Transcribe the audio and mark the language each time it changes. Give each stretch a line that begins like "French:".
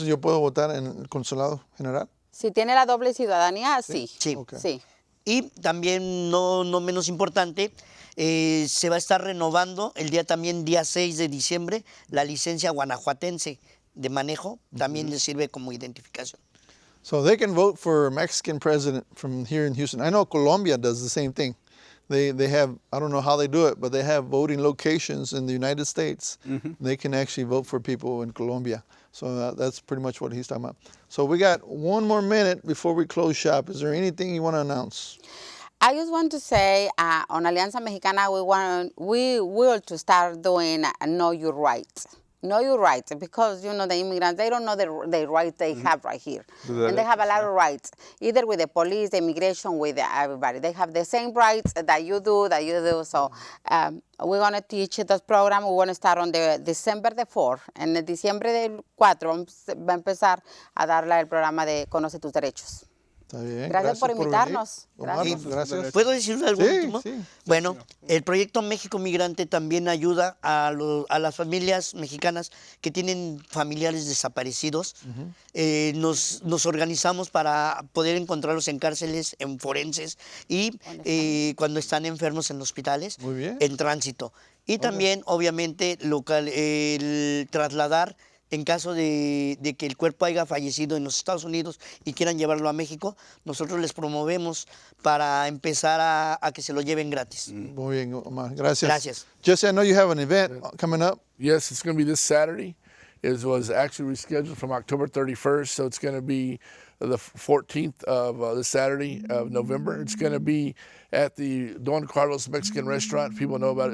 Spanish: Entonces, ¿yo puedo votar en el consulado general? Si tiene la doble ciudadanía, sí. Sí.
English: Okay.
Spanish: Sí. Y también, no menos importante, se va a estar renovando el día 6 de diciembre la licencia guanajuatense de manejo, también les sirve como identificación.
English: So they can vote for a Mexican president from here in Houston. I know Colombia does the same thing. They have, I don't know how they do it, but they have voting locations in the United States. They can actually vote for people in Colombia. So that's pretty much what he's talking about. So we got one more minute before we close shop. Is there anything you want to announce? I just want to say on Alianza Mexicana, we will to start doing Know Your Rights. Know your rights, because the immigrants, they don't know the rights they have right here. And they have a lot of rights, either with the police, the immigration, with everybody. They have the same rights that you do. So we're going to teach this program. We're going to start on December the 4th.
Spanish: En el diciembre del 4 va a empezar a darle el programa de Conoce tus Derechos. Está bien. Gracias por invitarnos. Gracias. Gracias. ¿Puedo decir algo último? Sí. Bueno, el proyecto México Migrante también ayuda a las familias mexicanas que tienen familiares desaparecidos. Nos organizamos para poder encontrarlos en cárceles, en forenses y cuando están enfermos en hospitales, Muy bien. en tránsito. Y también, obviamente, el trasladar en caso de que el cuerpo haya fallecido en los Estados Unidos y quieran llevarlo a México, nosotros les promovemos para empezar a que se lo lleven gratis. Muy bien, Omar. Gracias. Gracias.
English: Jesse, I know you have an event coming up. Yes, it's going to be this Saturday. It was actually rescheduled from October 31st, so it's going to be the 14th of this Saturday of November. It's going to be at the Don Carlos Mexican restaurant. People know about it.